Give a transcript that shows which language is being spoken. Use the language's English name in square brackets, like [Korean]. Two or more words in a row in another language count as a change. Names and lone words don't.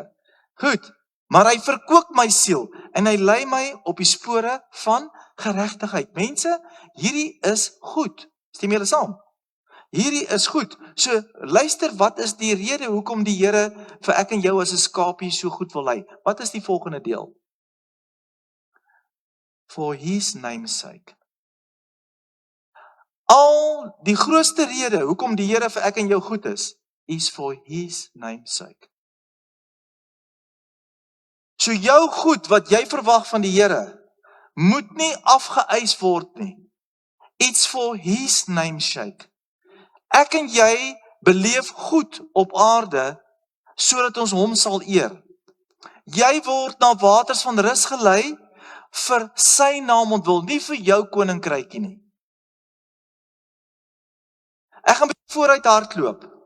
[Afrikaans] Goed, maar hy verkoop my siel en hy lei my op die spore van geregtigheid. Mense, hierdie is goed. Stem julle saam? Hierdie is goed. So, luister, wat is die rede hoekom die Here vir ek en jou as 'n skapie so goed wil lei? Wat is die volgende deel? [English] For his name's sake. [Afrikaans] Al die grootste rede hoekom die Here vir ek en jou goed is [English] for his name's sake. [Afrikaans] So jou goed wat jy verwag van die Here moet nie afgeëis word nie. [English] It's for his name's sake. [Afrikaans] Ek en jy beleef goed op aarde sodat ons hom sal eer. Jy word na waters van rus gelei vir sy naam ontwil, nie vir jou koninkrykie nie. Ek gaan vooruit hardloop.